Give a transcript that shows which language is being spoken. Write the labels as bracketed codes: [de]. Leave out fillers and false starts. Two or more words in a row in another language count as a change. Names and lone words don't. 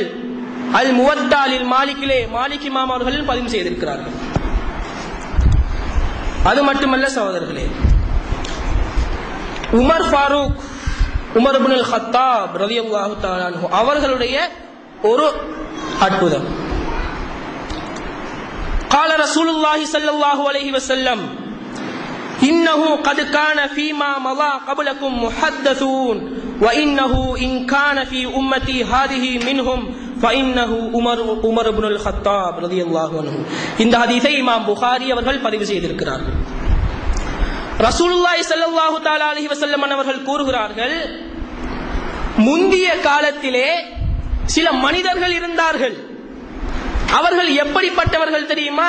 [ta] அல் முவத்தா லில் மாலிக்கிலே மாலிக் இமாம் அவர்கள் பதிவு செய்திருக்கிறார்கள். அது மட்டுமல்ல சகோதரர்களே, உமர் ஃபாரூக், உமர் இப்னுல் கத்தாப் [ar] رضي الله تعالى عنه [ta] அவர்களுடைய ஒரு அற்புதம். [ar] قال رسول الله صلى الله عليه وسلم إنه قد كان فيما مضى قبلكم محدثون وإنه إن كان في أمتي هذه منهم فإنه عمر بن الخطاب رضي الله عنه. [ta] இந்த ஹதீஸை இமாம் புகாரி அவர்கள் பதிவு செய்திருக்கிறார்கள். ரசூலுல்லாஹி [ar] صلى الله تعالى عليه وسلم [ta] அவர்கள் கூறுகிறார்கள், முந்திய காலத்திலே சில மனிதர்கள் இருந்தார்கள். அவர்கள் எப்படிப்பட்டவர்கள் தெரியுமா?